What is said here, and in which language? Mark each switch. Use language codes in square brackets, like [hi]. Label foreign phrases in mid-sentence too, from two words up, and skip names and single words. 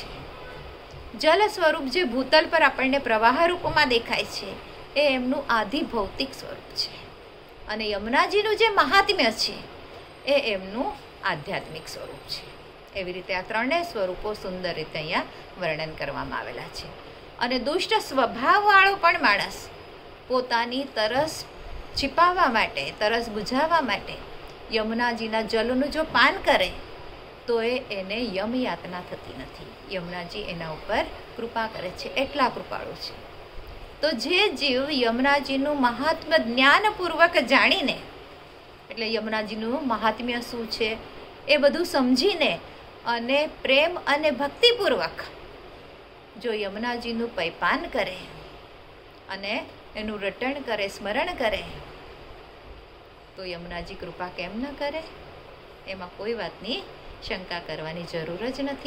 [gu] જલ સ્વરૂપ જે ભૂતલ પર આપણને પ્રવાહ રૂપમાં દેખાય છે એ એમનું આધિ ભૌતિક સ્વરૂપ છે અને યમુનાજીનું જે મહાત્મ્ય છે એ એમનું આધ્યાત્મિક સ્વરૂપ છે। એવી રીતે આ ત્રણેય સ્વરૂપો સુંદર રીતે અહીંયા વર્ણન કરવામાં આવેલા છે અને દુષ્ટ સ્વભાવવાળો પણ માણસ પોતાની તરસ છિપાવા માટે તરસ બુઝાવા માટે યમુનાજીના जलનું જો પાન કરે તો એને યમ યાતના થતી નથી। યમુનાજી એના ઉપર કૃપા કરે છે એટલા કૃપાળુ છે। તો જે જીવ યમુનાજીનું મહાત્મ્ય જ્ઞાનપૂર્વક જાણીને એટલે યમુનાજીનું મહાત્મ્ય શું છે એ બધું સમજીને અને પ્રેમ અને ભક્તિપૂર્વક જો યમુનાજીનું પૈપાન કરે અને એનું રટણ કરે સ્મરણ કરે તો યમુનાજી કૃપા કેમ ન કરે એમાં કોઈ વાતની શંકા કરવાની જરૂર જ નથી।